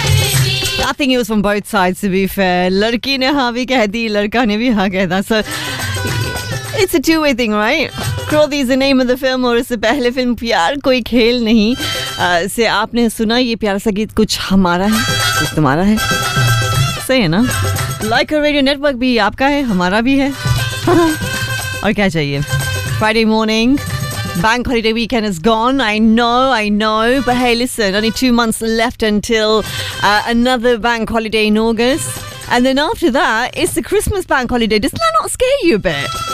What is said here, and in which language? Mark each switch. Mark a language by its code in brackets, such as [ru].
[en] think it was from both sides, to be fair. [hi] लड़की ने हाँ भी कह दी, लड़का ने भी हाँ कह दा. [en] So it's a two-way thing, right? Krothi is the name of the film, [hi] और इससे पहले फ़िल्म प्यार कोई खेल नहीं से आपने सुना ये प्यारा सा गीत, कुछ हमारा है, कुछ तुम्हारा है. सही है ना? Like a Radio Network भी आपका है, हमारा भी है. और क्या चाहिए? [en] Friday morning. Bank holiday weekend is gone. I know. But hey, listen, only 2 months left until another bank holiday in August. And then after that, it's the Christmas bank holiday. Doesn't that not scare you a bit?